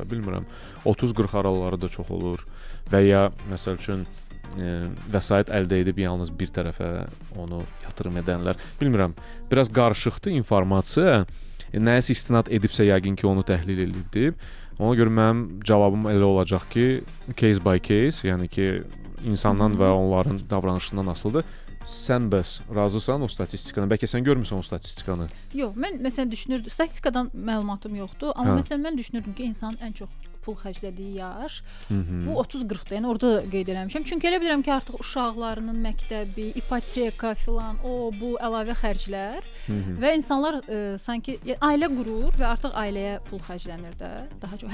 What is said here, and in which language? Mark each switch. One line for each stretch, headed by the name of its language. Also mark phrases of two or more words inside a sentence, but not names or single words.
Azerbaijani: Bilmirəm, 30-40 araları da çox olur və ya məsəl üçün vəsait əldə edib yalnız bir tərəfə onu yatırım edənlər. Bilmirəm, biraz qarışıqdır informasiya. Nəyəsə istinad edibsə yəqin ki, onu təhlil edib. Ona görə mənim cavabım elə olacaq ki,
English: case by case,
Azerbaijani: yəni ki, insandan və onların davranışından asılıdır. Sən bəs razısan o statistikadan? Bəlkə sən görmüsən o statistikanı? Yox, mən məsələn düşünürdüm, statistikadan məlumatım yoxdur, amma məsələn mən düşünürdüm ki, insanın ən çox pul xərclədiyi yaş bu 30-40-dır. Yəni orada da qeyd eləmişəm. Çünki elə bilirəm ki, artıq uşaqlarının məktəbi, ipoteka filan, bu əlavə xərclər və insanlar sanki ailə qurur və artıq ailəyə pul xərclənir də daha çox.